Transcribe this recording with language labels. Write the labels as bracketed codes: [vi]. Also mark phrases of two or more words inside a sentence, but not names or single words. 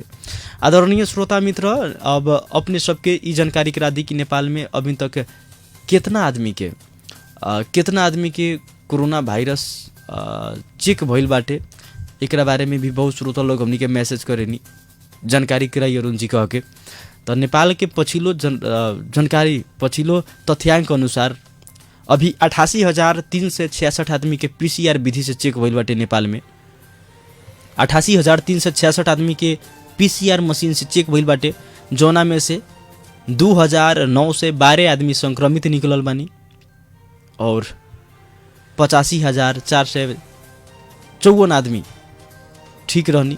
[bho] आदरणीय श्रोता मित्र, अब अपने सबके ई जानकारी करा दी कि नेपाल में अभी तक कितना आदमी के कोरोना वायरस चेक भइल बाटे, एकरा बारे में भी बहुत श्रोता लोग हमनी के मैसेज करेनी, जानकारी कराई अरुण जी कह के। तो नेपाल के पछिल्लो जानकारी, [ne] पछिल्लो तथ्याङ्क अनुसार [bho] अभी 88,366 आदमी के PCR विधि से चेक भइल बाटे नेपाल में। 88,366 आदमी के PCR मशीन से चेक भइल बाटे, जौना में से 2,912 आदमी संक्रमित निकलल बानी और 85,454 आदमी ठीक रहनी।